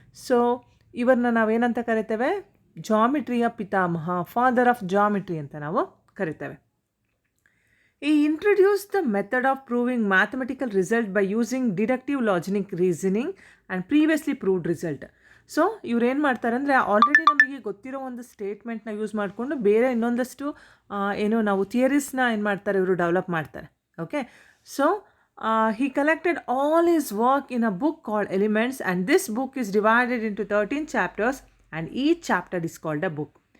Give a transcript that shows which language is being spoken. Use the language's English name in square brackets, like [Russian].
[Kannada] So ಇವ್ರನ್ನ ನಾವೇನಂತ ಕರಿತೇವೆ? ಜಾಮಿಟ್ರಿಯ ಪಿತಾಮಹ, ಫಾದರ್ ಆಫ್ ಜಾಮಿಟ್ರಿ ಅಂತ ನಾವು ಕರಿತೇವೆ. [English] He introduced the method of proving mathematical result by using deductive logic reasoning and previously proved result. [Kannada] So ಇವ್ರು ಏನು ಮಾಡ್ತಾರೆ ಅಂದರೆ, ಆಲ್ರೆಡಿ ನಮಗೆ ಗೊತ್ತಿರೋ ಒಂದು ಸ್ಟೇಟ್ಮೆಂಟ್ನ ಯೂಸ್ ಮಾಡಿಕೊಂಡು ಬೇರೆ ಇನ್ನೊಂದಷ್ಟು ಏನು ನಾವು ಥಿಯರೀಸ್ನ ಏನು ಮಾಡ್ತಾರೆ, ಇವರು ಡೆವಲಪ್ ಮಾಡ್ತಾರೆ. [English] Okay, so he collected all his work in a book called Elements, and this book is divided into 13 chapters and each chapter is called a book.